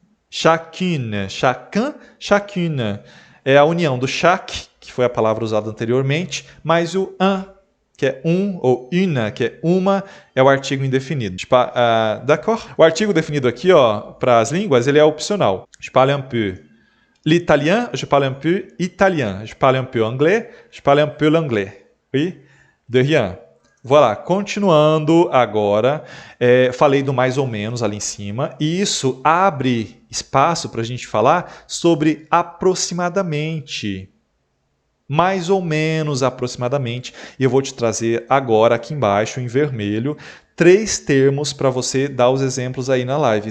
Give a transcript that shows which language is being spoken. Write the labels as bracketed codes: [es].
[pt] Chacune, chacun, chacune. É a união do chaque, que foi a palavra usada anteriormente, mais o un, que é um, ou une, que é uma, é o artigo indefinido. D'accord? O artigo definido aqui, para as línguas, ele é opcional. [fr] Je parle un peu l'italien, je parle un peu italien. Je parle un peu anglais, je parle un peu l'anglais. Oui? De rien. [pt] Voilà, continuando agora, falei do mais ou menos ali em cima, e isso abre espaço para a gente falar sobre aproximadamente. Mais ou menos aproximadamente. E eu vou te trazer agora, aqui embaixo, em vermelho, 3 termos para você dar os exemplos aí na live.